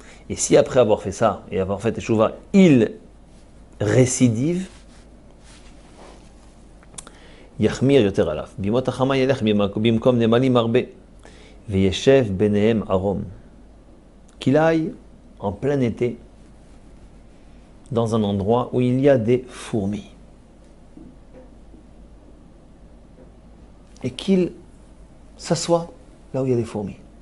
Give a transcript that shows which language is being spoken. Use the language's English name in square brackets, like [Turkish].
[French] Et si après avoir fait ça, et avoir fait teshuva, il récidive, [Hebrew] יחמיר יותר עליו. בימות החמה ילך במקום נמלים הרבה, וישב ביניהם ערום. [French] Qu'il aille en plein été, dans un endroit où il y a des fourmis. Et qu'il s'assoit là où il y a des fourmis.